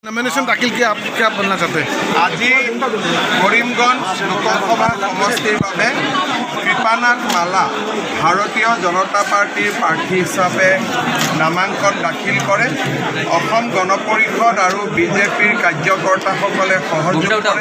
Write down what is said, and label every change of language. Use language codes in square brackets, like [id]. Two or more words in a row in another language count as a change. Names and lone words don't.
[hi] नॉमिनेशन दाखिल किया, आप क्या बनना चाहते हैं? [as] আজি কৰিমগঞ্জ লোকসভা সমষ্টিৰ বাবে কৃপানাথ মালা ভাৰতীয় জনতা পাৰ্টিৰ প্ৰাৰ্থী হিচাপে নামাংকন দাখিল কৰে। অসম গণ পৰিষদ আৰু বিজেপিৰ কাৰ্যকৰ্তাসকলে সহযোগ কৰে।